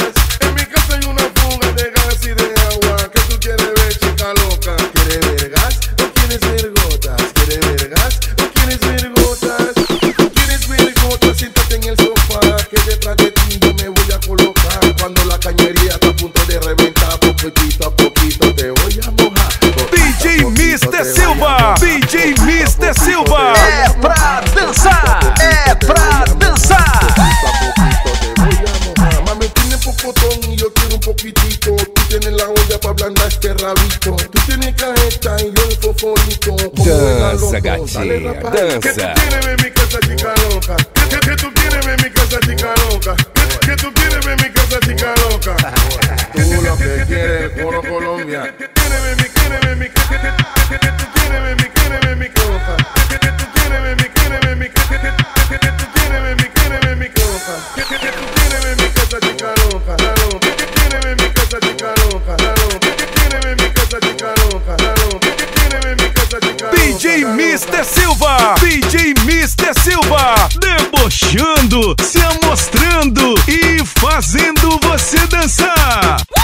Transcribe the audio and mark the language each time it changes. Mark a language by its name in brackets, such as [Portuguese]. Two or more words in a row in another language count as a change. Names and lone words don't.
[Spanish] En mi casa hay una fuga de gas y de agua. Que tú quieres ver, chica loca. ¿Quieres ver gas o quieres ver gotas? ¿Quieres ver gas o quieres ver gotas? Si tú quieres ver gotas, siéntate en el sofá, que detrás de ti yo me voy a colocar. Cuando la cañería está a punto de reventar, poquito a poquito te voy a mojar. DJ Mr. Silva, DJ Mr. Silva. [Portuguese] É pra dançar, é pra dançar. [Spanish] Mami, tiene pocotón y yo quiero un poquitito. Tú tienes la olla para ablandar este rabito. Tú tienes cajeta y yo el foforito. [Portuguese] Dança, gatinha, [Spanish] Que tú dança. quieres ver mi casa, chica loca. Que tú quieres ver mi casa, chica loca. Que tú quieres ver mi casa, chica loca. Tú lo que quieres, el coro Colombia. Quieres ver mi, quieres ver mi, que tú quieres ver mi, quieres ver mi cosa. Que tú quieres ver mi, quieres ver mi, que tú quieres ver mi, quieres ver mi cosa. Que tú quieres ver mi casa, chica loca. Que quieres ver mi casa, chica loca. Que quieres ver mi casa, chica loca. Que quieres ver mi casa, chica loca. DJ Mr. Silva, DJ Mr. [Portuguese] Silva, debochando, se amostrando e fazendo você dançar.